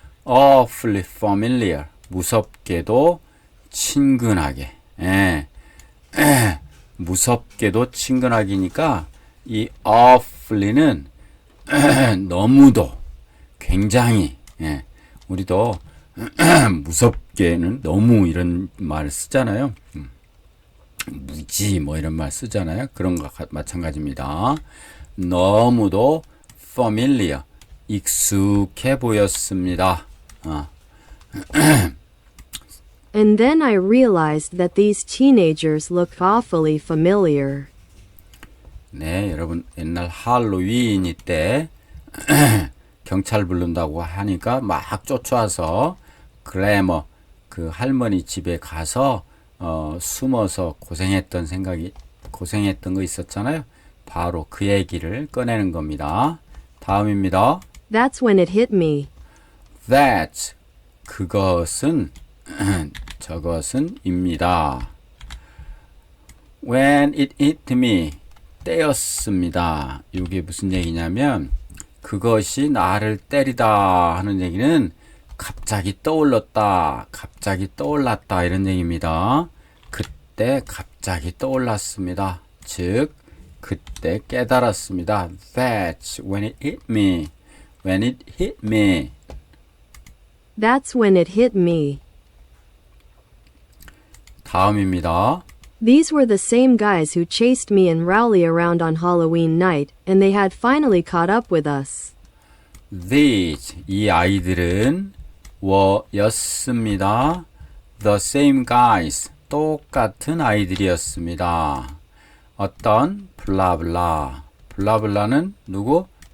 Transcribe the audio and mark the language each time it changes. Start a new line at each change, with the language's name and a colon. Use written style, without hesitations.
English: awfully familiar
Korean: 무섭게도 친근하게 무섭게도 친근하기니까 이 awfully는 너무도 굉장히 우리도 무섭게는 너무 이런 말 쓰잖아요. 무지 뭐 이런 말 쓰잖아요. 그런 거 마찬가지입니다. 너무도 familiar 익숙해 보였습니다.
English: And then I realized that these teenagers looked awfully familiar.
Korean: 네, 여러분 옛날 할로윈 때 경찰 부른다고 하니까 막 쫓아와서 글래머 그 할머니 집에 가서 숨어서 고생했던 거 있었잖아요. 바로 그 얘기를 꺼내는 겁니다. 다음입니다.
English: That's when it hit me.
Korean: That 그것은 저것은입니다.
English: When it hit me
Korean: 때였습니다. 이게 무슨 얘기냐면 그것이 나를 때리다 하는 얘기는 갑자기 떠올랐다, 갑자기 떠올랐다 이런 얘기입니다. 그때 갑자기 떠올랐습니다. 즉 그때 깨달았습니다.
English: That's when it hit me. When it hit me. That's when it hit me.
Korean: 다음입니다.
English: These were the same guys who chased me and Rowley around on Halloween night, and they had finally caught up with us.
Korean: These, 이 아이들은 였습니다.
English: The same guys,
Korean: 똑같은 아이들이었습니다. 어떤 블라블라, 블라블라는 누구?